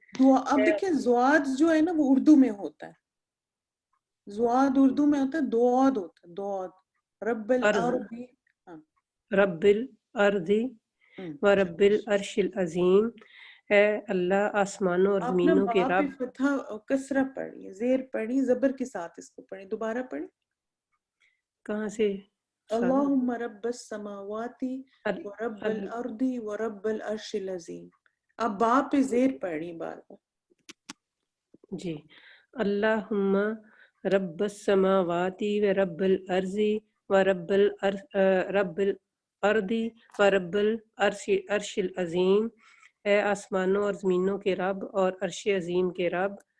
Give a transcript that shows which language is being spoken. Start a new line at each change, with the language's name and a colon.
Urdu: دعا اب دیکھیں زواد جو ہے نا وہ اردو میں ہوتا ہے. زواد اردو میں ہوتا ہے, دواد ہوتا ہے, دواد.
Arabic: رب الارض, ہاں رب الارض ورب العرش العظیم.
Urdu: اے اللہ آسمانوں اور آپ نا زمینوں کے باء پہ رب. فتحہ کسرہ پڑھیے, زیر پڑھی, زبر کے ساتھ اس کو پڑھیں. دوبارہ پڑھیں. کہاں سے؟
Arabic: اللہم رب السماوات ورب الارض ورب العرش العظیم.
Urdu: آپ باء پہ زیر پڑھی بار بار. جی
Arabic: اللہم رب السماوات ورب الارض ورب رب الارض ورب العرش العظیم.
Urdu: اے آسمانوں اور زمینوں کے رب اور عرش عظیم کے رب.